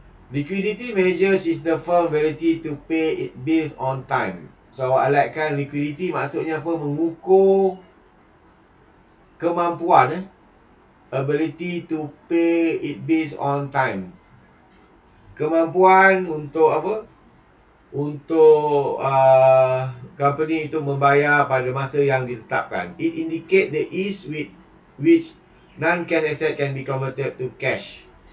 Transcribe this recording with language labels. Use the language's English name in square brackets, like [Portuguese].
[English] Liquidity measures is the firm ability to pay its bills on time. [Malay] So awak alatkan liquidity, maksudnya apa? Mengukur kemampuan [English] ability to pay its bills on time. [Malay] Kemampuan untuk apa? Untuk company itu membayar pada masa yang ditetapkan. [English] It indicate the ease with which non-cash asset can be converted to cash.